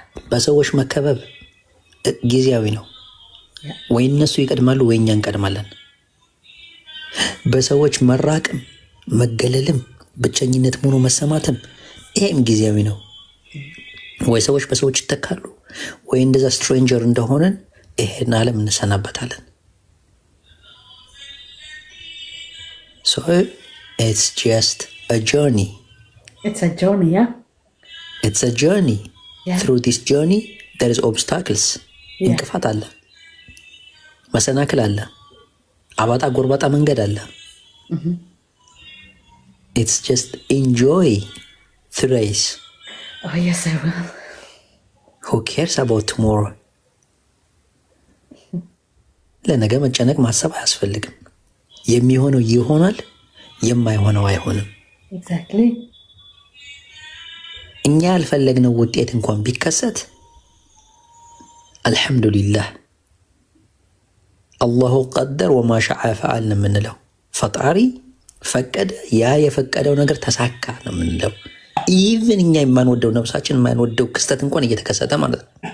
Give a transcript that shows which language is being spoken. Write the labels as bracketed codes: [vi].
[am] በሰዎች መከበብ ጊዜያዊ ነው ወይ እነሱ ይቀድማሉ ወይ እኛ እንቀድማለን በሰዎች መራቅም መገለልም ብቸኝነት ሆኖ መሰማትም ይሄም ጊዜያዊ ነው ወይ ሰዎች በሰዎች ይተካሉ ወይ እንደዛ ስትሬንጀር እንደሆነን ይሄን ዓለም እንሰናበታለን [en] so it's just a journey it's a journey yeah it's a journey yeah. Through this journey there is obstacles [am] እንቅፋት አለ መሰናክል አለ አባጣ ጎርባጣ መንገድ አለ [en] it's just enjoy the race oh yes I will who cares about tomorrow [am] ለነገ መጨነቅ ማሰብ አያስፈልግም የሚሆነው ይሆናል የማይሆነው አይሆንም [en] exactly [am] እኛ ያልፈለግነው ውጤት እንኳን ቢከሰት [ar] አልহামዱሊላህ አላሁ ቀደር ወማ ሻአ ፈዓል [am] ነው የምንለው ፈጣሪ ፈቀደ ያ የፈቀደው ነገር ተሳካ ነው የምንለው ኢቭን እኛ የማንወደው ነፍሳችን የማንወደው ክስተት እንኳን እየተከሰተ ማለት ነው